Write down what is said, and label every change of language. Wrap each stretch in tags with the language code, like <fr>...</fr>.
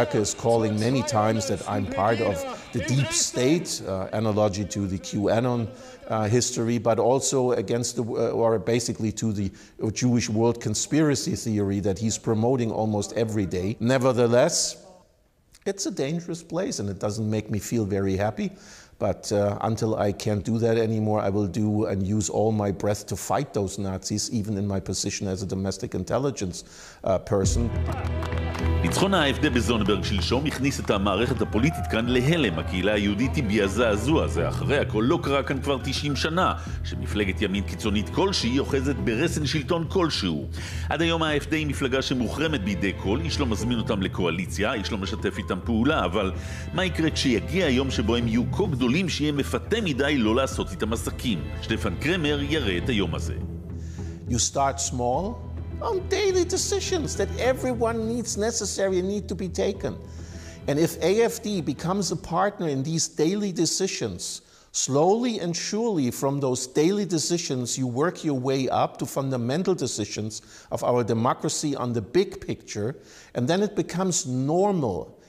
<en>Höcke is calling many times that I'm part of the deep state, analogy to the QAnon history, but also against or basically to the Jewish world conspiracy theory that he's promoting almost every day. Nevertheless, it's a dangerous place and it doesn't make me feel very happy. But until I can't do that anymore, I will do and use all my breath to fight those Nazis, even in my position as a domestic intelligence person.</en> <he>ניצחון ה-AfD בזונברג שלשום הכניס את המערכת הפוליטית כאן להלם. הקהילה היהודית הביעה זעזוע. זה אחרי הכל לא קרה כאן כבר 90 שנה, שמפלגת ימין קיצונית כלשהי אוחזת ברסן שלטון כלשהו. עד היום ה-AfD היא מפלגה שמוחרמת בידי כל, איש לא מזמין אותם לקואליציה, איש לא משתף איתם פעולה, אבל מה יקרה כשיגיע היום שבו הם יהיו כה גדולים שיהיה מפתה מדי לא לעשות איתם עסקים? שטפן קרמר יראה את היום הזה.</he> <en>You start small on daily decisions that everyone needs necessary and need to be taken. And if AfD becomes a partner in these daily decisions, slowly and surely from those daily decisions you work your way up to fundamental decisions of our democracy on the big picture, and then it becomes normal.</en>